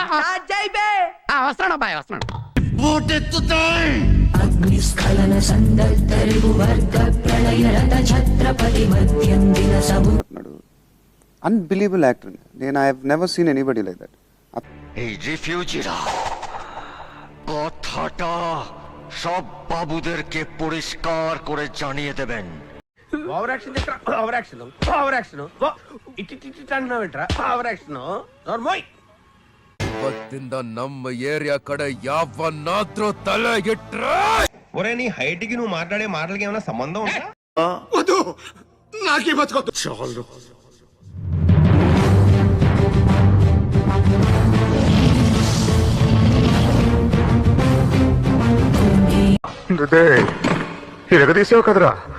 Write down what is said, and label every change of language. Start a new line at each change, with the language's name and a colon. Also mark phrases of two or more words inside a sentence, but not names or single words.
Telugu: వస్తున్నాడు అబ్బాయి వస్తున్నాడు. అగ్నిస్ఖలన సందర్తరిగు వర్గ ప్రళయ రథ ఛత్రపతి మధ్యందిన సము.
English: Unbelievable actor. I have never seen anybody like that.
Bangla: এই রিফিউজিরা কথাটা সব বাবুদেরকে পরিষ্কার করে জানিয়ে দেবেন।
English: over action
Telugu: అంటున్నావేంట్రా?
English: over action నోర్మోయ్.
Kannada: ಇವತ್ತಿಂದ ನಮ್ಮ ಏರಿಯಾ ಕಡೆ ಯಾವನ್ನಾದ್ರೂ ತಲೆ ಇಟ್ರೆ
Telugu: ఒరే నీ హైట్ కి నువ్వు మాట్లాడే మాటలకి ఏమైనా సంబంధం ఉందా? వద్దు నాకే బతకొద్దు చాలు. తీసావు కదరా.